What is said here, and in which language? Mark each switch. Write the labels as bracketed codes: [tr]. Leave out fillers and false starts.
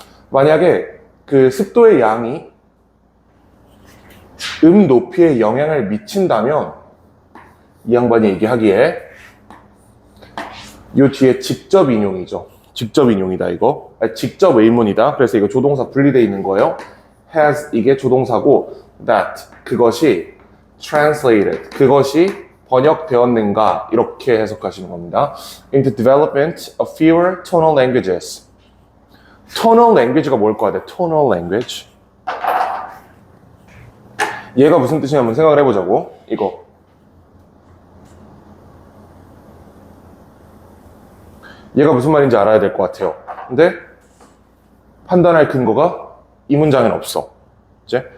[ko] 만약에 습도의 양이 높이에 영향을 미친다면 이 양반이 얘기하기에 이 뒤에 직접 인용이죠. 직접 인용이다 이거. 직접 의문이다. 그래서 이거 조동사 분리되어 있는 거예요. has 이게 조동사고 [en] that 그것이 translated [ko] 그것이 번역되었는가 이렇게 해석하시는 겁니다. [en] In the development of fewer tonal languages. [ko] tonal language가 뭘 거 같아? tonal language. 얘가 무슨 뜻이냐 한번 생각을 해보자고. 이거. 얘가 무슨 말인지 알아야 될 것 같아요. 근데 판단할 근거가 이 문장에는 없어. 이제?